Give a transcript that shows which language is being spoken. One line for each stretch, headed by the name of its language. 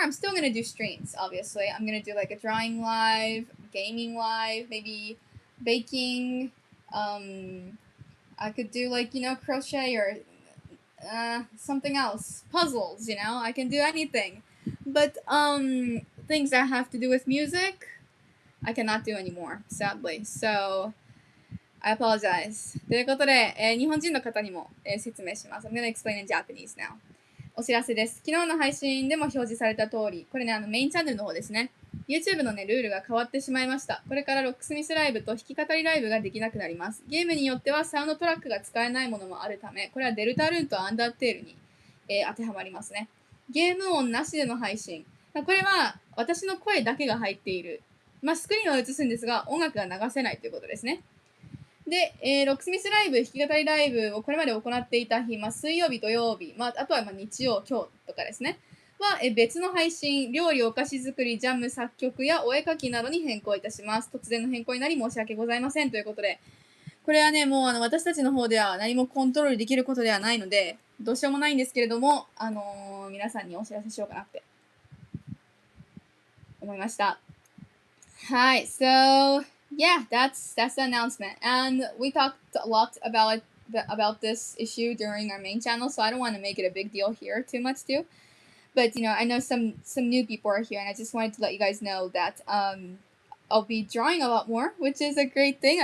English: I'm still gonna do streams, obviously. I'm gonna do a drawing live, gaming live, maybe baking. I could do crochet or something else, puzzles. I can do anything, but things that have to do with music, I cannot do anymore, sadly. So I apologize.
Japanese: ということで、日本人の方にも、説明します。
English: I'm gonna explain in Japanese now.
Japanese: お知らせです。昨日の配信でも表示された通り、これね、メインチャンネルの方ですね。 YouTube のね、ルールが変わってしまいました。これからロックスミスライブと弾き語りライブができなくなります。ゲームによってはサウンドトラックが使えないものもあるため、これはデルタルーンとアンダーテールに、当てはまりますね。ゲーム音なしでの配信。これは私の声だけが入っている。スクリーンを映すんですが、音楽が流せないということですね。で、ロックスミスライブ、弾き語りライブをこれまで行っていた日、水曜日、土曜日、あとは日曜、今日とかですね、は別の配信、料理、お菓子作り、ジャム、作曲やお絵描きなどに変更いたします。突然の変更になり申し訳ございませんということで、これはね、もう私たちの方では何もコントロールできることではないので、どうしようもないんですけれども、皆さんにお知らせしようかなって思いました。
English: はい、so yeah, that's the announcement. And we talked a lot about this issue during our main channel, so I don't want to make it a big deal here too much too. But I know some new people are here, and I just wanted to let you guys know that I'll be drawing a lot more, which is a great thing.